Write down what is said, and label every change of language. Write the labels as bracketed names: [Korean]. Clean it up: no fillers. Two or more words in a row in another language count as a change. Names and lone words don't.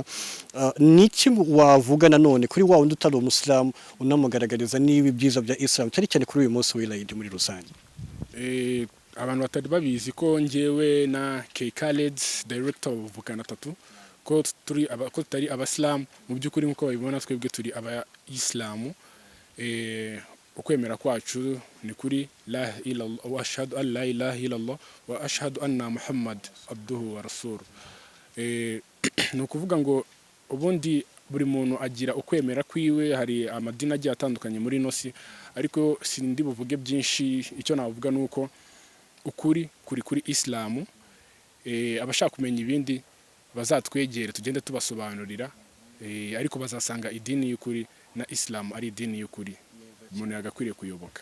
[Kinyarwanda] Niki wavuga nanone kuri wa wundi utari umusilamu unamugaragariza niba ibyiza bya Islam cyane cyane kuri uyu munsi w'Eid muri rusange? Abantu batari babizi ko ngewe na K Khaled [English] director of [Kinyarwanda] Bavukana atatu ko turi abasilamu mu by'ukuri nkuko babibona twebwe turi abayisilamu. Ukwemera kwacu ni kuri [Arabic] لا إله وأشهد أن لا إله إلا الله وأشهد أن محمدا عبده ورسوله. [Kinyarwanda] No kuvuga ngo ubundi buri muntu agira ukwemera kwiwe, hari amadini agiye atandukanye muri nosi ariko sindi buvuge byinshi. Icyo navuga nuko ukuri kuri Islamu. Abashaka kumenya ibindi bazatwegere tugende tubasobanurira, ariko bazasanga idini y'ukuri na Islam ari idini y'ukuri umuntu yagakwiriye kuyoboka.